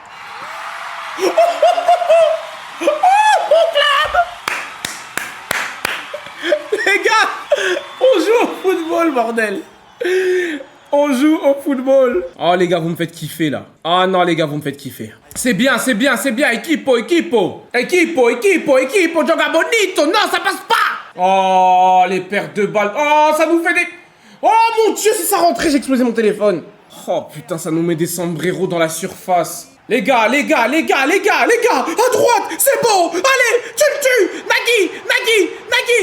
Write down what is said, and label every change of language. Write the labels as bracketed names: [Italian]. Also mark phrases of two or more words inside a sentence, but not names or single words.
[French] Les gars, on joue au football, bordel. On joue au football. Oh les gars, vous me faites kiffer là. Ah non les gars, vous me faites kiffer. C'est bien, c'est bien, c'est bien. [Spanish] Equipo, equipo. Equipo, equipo, equipo. [Portuguese] Joga bonito. [French] Non, ça passe pas. Oh, les pertes de balles. Oh, ça nous fait des... Oh mon dieu, c'est ça rentré, j'ai explosé mon téléphone. Oh putain, ça nous met des sombreros dans la surface. Les gars, les gars, les gars, les gars, les gars, à droite, c'est beau. Allez, tu le tues. Nagui, Nagui, Nagui.